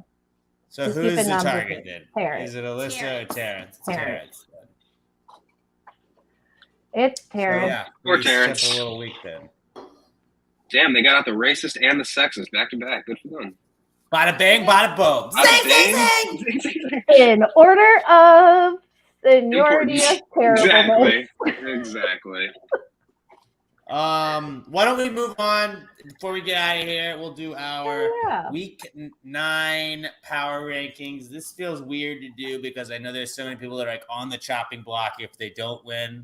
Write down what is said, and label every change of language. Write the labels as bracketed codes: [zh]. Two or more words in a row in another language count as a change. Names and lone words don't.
[en] So Just who's keep it the non-veto. target then? Terrence. Is it Alyssa or Terrence? Terrence. Then. It's So, Terrence. yeah, Poor we Terrence. skip a little week then. Damn, they got out the racist and the sexist back to back. Good for them. Bada bang, bada boom. Bada Zing, bang. zing, zing. In order of seniority of terribleness. Exactly. Why don't we move on before we get out of here? We'll do our Yeah. week 9 power rankings. This feels weird to do because I know there's so many people that are like on the chopping block if they don't win.